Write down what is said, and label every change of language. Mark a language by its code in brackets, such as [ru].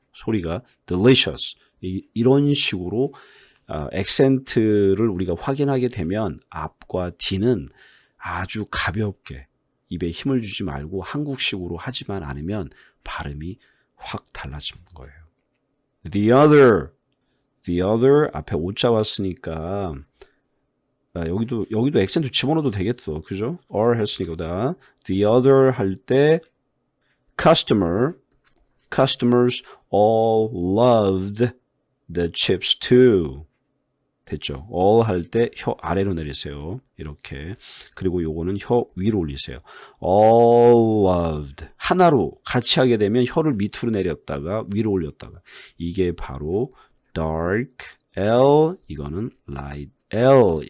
[ko] 소리가 delicious 이런 식으로 액센트를 우리가 확인하게 되면 앞과 뒤는 아주 가볍게 입에 힘을 주지 말고 한국식으로 하지만 않으면 발음이 확 달라지는 거예요. The other 앞에 오자 왔으니까 여기도 액센트 집어넣어도 되겠어. 그죠? [en] or [ko] 했으니까 [en] the other 할 때 customers all loved the chips too. 됐죠? [ko] all 할 때 혀 아래로 내리세요. 이렇게. 그리고 요거는 혀 위로 올리세요. [en] all loved. [ko] 하나로 같이 하게 되면 혀를 밑으로 내렸다가 위로 올렸다가. 이게 바로 dark L, 이거는 light L.